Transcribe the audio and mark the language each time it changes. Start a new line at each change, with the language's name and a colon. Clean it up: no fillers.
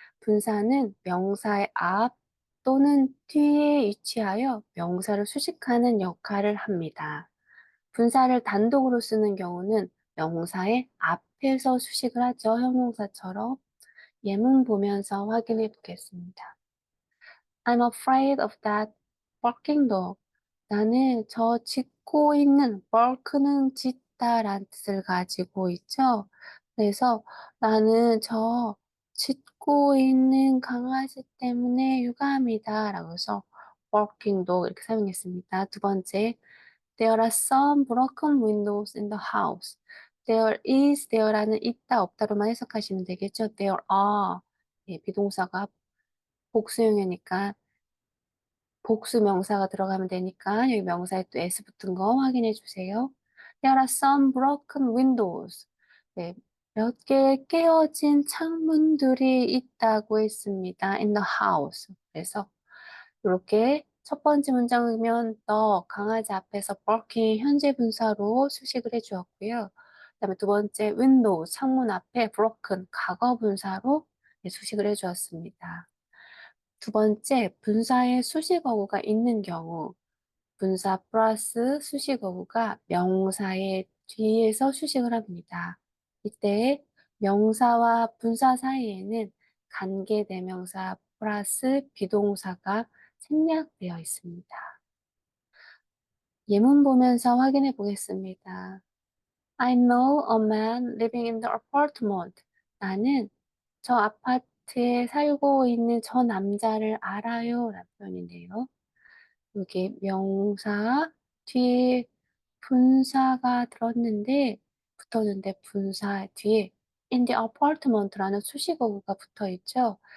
Korean: 분사는 명사의 앞 또는 뒤에 위치하여 명사를 수식하는 역할을 합니다. 분사를 단독으로 쓰는 경우는 명사의 앞에서 수식을 하죠. 형용사처럼. 예문 보면서 확인해 보겠습니다.
English: I'm afraid of that barking dog.
Korean: 나는 저 짖고 있는 bark는 짖다란 뜻을 가지고 있죠. 그래서 나는 저 짖고 있는 강아지 때문에 유감이다 라고 해서 barking dog 이렇게 사용했습니다. 두 번째,
English: There are some broken windows in the house.
Korean: There is, there라는 있다, 없다로만 해석하시면 되겠죠.
English: There are.
Korean: 예, 비동사가 복수형이니까 복수 명사가 들어가면 되니까 여기 명사에 또 s 붙은 거 확인해 주세요.
English: There are some broken windows.
Korean: 네, 몇 개의 깨어진 창문들이 있다고 했습니다.
English: In the house.
Korean: 그래서 이렇게 첫 번째 문장이면 the 강아지 앞에서 barking 현재 분사로 수식을 해주었고요. 그다음에 두 번째 window 창문 앞에 broken 과거 분사로 수식을 해주었습니다. 두 번째, 분사에 수식어구가 있는 경우, 분사 플러스 수식어구가 명사의 뒤에서 수식을 합니다. 이때 명사와 분사 사이에는 관계대명사 플러스 비동사가 생략되어 있습니다. 예문 보면서 확인해 보겠습니다.
English: I know a man living in the apartment.
Korean: 나는 저 아파트에 살고 있는 저 남자를 알아요. 라는 표현인데요. 여기 명사 뒤에 분사가 붙었는데 분사 뒤에 in the apartment라는 수식어구가 붙어 있죠.